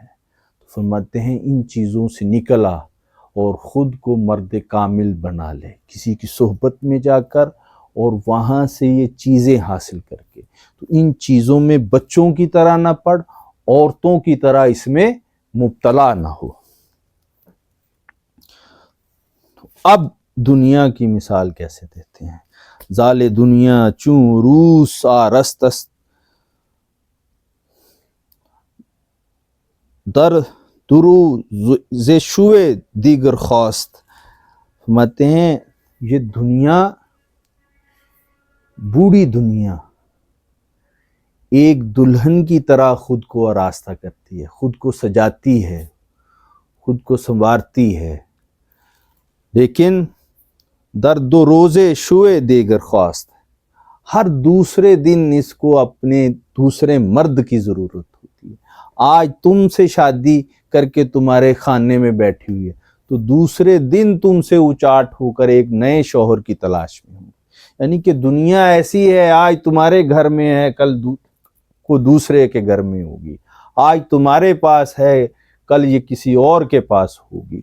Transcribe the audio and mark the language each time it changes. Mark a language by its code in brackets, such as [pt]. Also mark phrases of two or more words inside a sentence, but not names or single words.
[ur] تو فرماتے ہیں ان چیزوں سے نکلا اور خود کو مرد کامل بنا لے کسی کی صحبت میں جا کر، اور وہاں سے یہ چیزیں حاصل کر کے۔ تو ان چیزوں میں بچوں کی طرح نہ پڑ، عورتوں کی طرح اس میں مبتلا نہ ہو۔ اب دنیا کی مثال کیسے دیتے ہیں، [fa] زال دنیا چوں روس آرست است، در درو ز شوے دیگر خواست۔ [ur] فرماتے ہیں یہ دنیا، بوڑھی دنیا ایک دلہن کی طرح خود کو آراستہ کرتی ہے، خود کو سجاتی ہے، خود کو سنوارتی ہے، لیکن [fa] در دو روزے شوے دیگر خواست، [ur] ہر دوسرے دن اس کو اپنے دوسرے مرد کی ضرورت ہوتی ہے۔ آج تم سے شادی کر کے تمہارے خانے میں بیٹھی ہوئی ہے تو دوسرے دن تم سے اچاٹ ہو کر ایک نئے شوہر کی تلاش میں ہوں، یعنی کہ دنیا ایسی ہے، آج تمہارے گھر میں ہے، کل کو دوسرے کے گھر میں ہوگی، آج تمہارے پاس ہے، کل یہ کسی اور کے پاس ہوگی۔